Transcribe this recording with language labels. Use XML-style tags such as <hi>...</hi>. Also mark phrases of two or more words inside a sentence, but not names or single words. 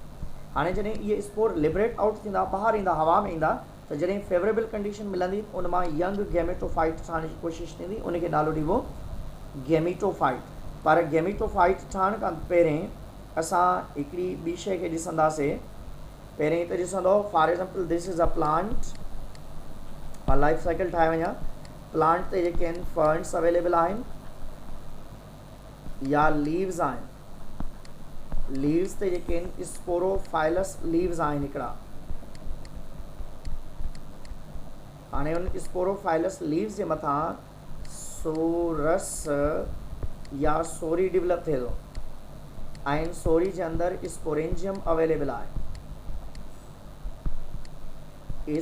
<sd>हाणे जॾहिं इहे</sd> <en>spore liberate out</en> <sd>थींदा, ॿाहिरि ईंदा, हवा में ईंदा, त जॾहिं</sd> <en>favorable condition</en> <sd>मिलंदी उन मां</sd> <en>young gametophyte</en> <sd>ठहण जी कोशिशि थींदी, उनखे नालो ॾिबो गैमेटोफाइट। पर गैमेटोफाइट ठहण खां पहिरें असां हिकिड़ी ॿी शइ खे ॾिसंदासीं। पहिरें हिते ॾिसंदो</sd> <en>for example this is a plant,</en> <sd>मां</sd> <en>life cycle</en> <sd>ठाहे वञा। प्लांट ते जेके आहिनि</sd> <en>ferns available</en> <sd>आहिनि या लीव्स आहिनि। लीव्स ते जेके आहिनि</sd> <en>sporophyllous leaves</en> <sd>आहिनि हिकिड़ा। हाणे उन</sd> <en>sporophyllous leaves</en> <sd>जे मथां सोरस या</sd> <en>sori develop</en> <sd>थिए थो ऐं सोरी जे अंदरि</sd> <en>sporangium available</en> <sd>आहे।</sd>